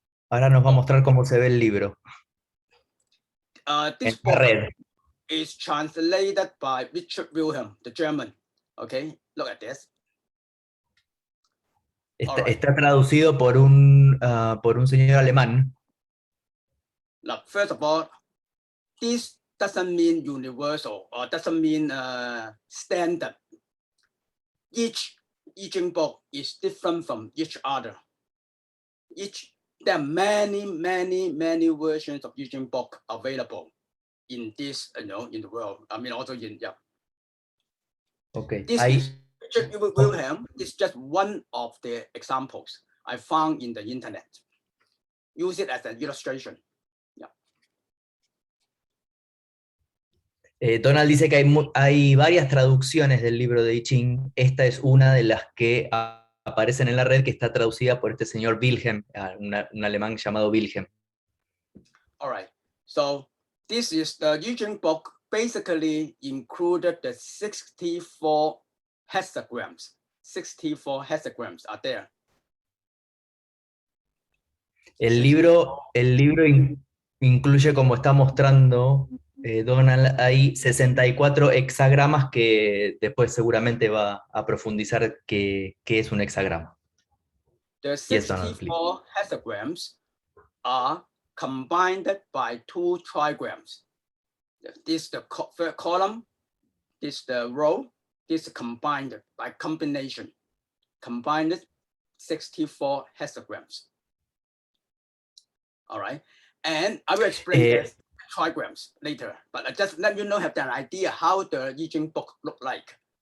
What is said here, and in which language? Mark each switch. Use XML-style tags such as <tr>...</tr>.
<es>Ahora nos va a mostrar cómo se ve el libro.</es> <en>This</en> <es>En la</es> <en>book</en> <es>red.</es> <en>is translated by Richard Wilhelm, the German. Okay, look at this.</en> <es>Está traducido por un señor alemán.</es> <en>Now, first of all, this doesn't mean universal or doesn't mean standard. Each I Ching book is different from each other. There are many versions of I Ching book available in this, in the world. I mean, also in Okay. This is Richard Wilhelm is just one of the examples I found in the internet. Use it as an illustration.</en> <es>Donald dice que hay varias traducciones del libro de I Ching. Esta es una de las que aparecen en la red, que está traducida por este señor Wilhelm, un alemán llamado Wilhelm.</es> <en>All right. So this is the I Ching book. Basically included the 64 hexagrams. 64 hexagrams are there.</en> <es>El libro incluye, como está mostrando Donald, hay 64 hexagramas, que después seguramente va a profundizar qué es un hexagrama.</es> <en>The 64 hexagrams are combined by 2 trigrams. This is the first column, this is the row, this is combined by combination. Combined 64 hexagrams. All right, and I will explain the trigrams later, but I just let you know, have an idea how the I Ching book look like.</en>